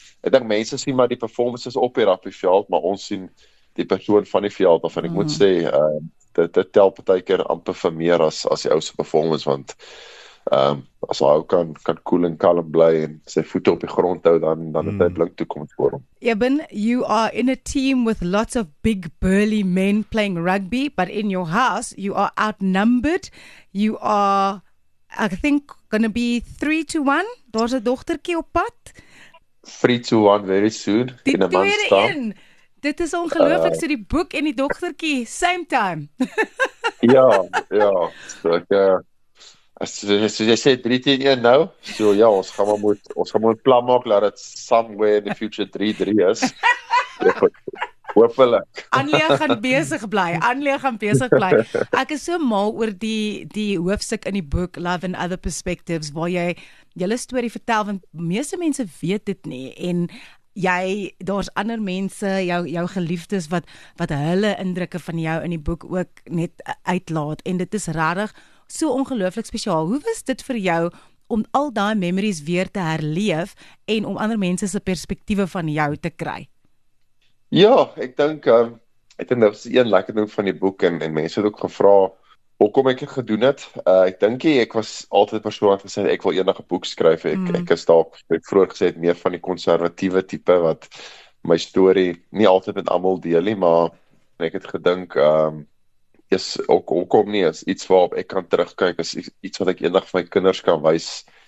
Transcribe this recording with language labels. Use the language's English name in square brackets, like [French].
[Afrikaans] Ek dink mense sien maar die performances op die rugbyveld, maar ons sien die persoon van die veld af en ek moet sê dit tel partykeer amper vir meer as die ou se performance, want as hy kan cool en kalm bly en sy voete op die grond hou, dan het hy blink toekoms voor hom. [English] Eben, you are in a team with lots of big burly men playing rugby, but in your house you are outnumbered. You are, I think, going to be 3-1. [Afrikaans] Daar's 'n dogtertjie op pad. [English] 3-1 very soon. [Afrikaans] Die in 'n maand tweede staan. een. Dit is ongelooflik, so die boek en die dogtertjie [English] same time. [Afrikaans] Ja. So ek as jy sê 3-1 nou, so ja, ons gaan maar 'n plan maak dat dit [English] somewhere in the future [Afrikaans] 3-3 is. Hopelik. Anlia gaan besig bly. Ek is so mal oor die hoofstuk in die boek Love and Other Perspectives waar jy julle storie vertel, want meeste mense weet dit nie, en daar's ander mense, jou geliefdes wat hulle indrukke van jou in die boek ook net uitlaat, en dit is regtig so ongelooflik spesiaal. Hoe was dit vir jou om al daai memories weer te herleef en om ander mense se perspektiewe van jou te kry? Ja, ek dink dit was een lekker ding van die boek, en mense het ook gevra hoekom ek dit gedoen het. Ek dink ek was altyd 'n persoon wat gesê ek wil eendag 'n boek skryf. Ek is dalk, ek vroeër gesê het, meer van die konservatiewe tipe wat my storie nie altyd met almal deel nie, maar ek het gedink is ook hoekom nie, is iets waarop ek kan terugkyk, is iets wat ek eendag vir my kinders kan wys.